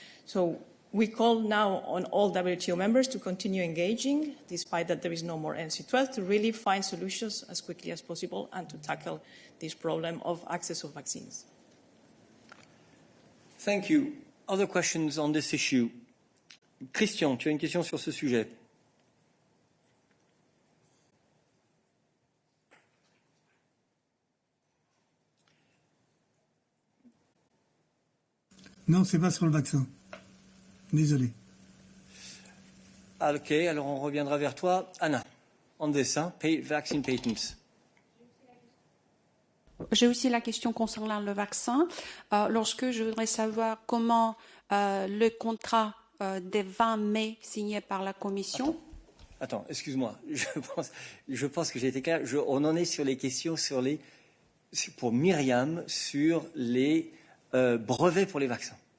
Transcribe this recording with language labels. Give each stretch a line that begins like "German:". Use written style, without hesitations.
English: So we call now on all WTO members to continue engaging, despite that there is no more MC12, to really find solutions as quickly as possible and to tackle this problem of access of vaccines. Thank you. Other questions on this issue?
French: Christian, tu as une question sur ce sujet? Non, c'est pas sur le vaccin. Désolé. Ok, alors on reviendra vers toi.
English: Anna, on this, vaccine patents.
French: J'ai aussi la question concernant le vaccin. Lorsque je voudrais savoir comment le contrat des 20 mai signé par la Commission. Attends, excuse-moi. Je pense que j'ai été clair. On en est sur les questions pour Myriam sur les brevets pour les vaccins.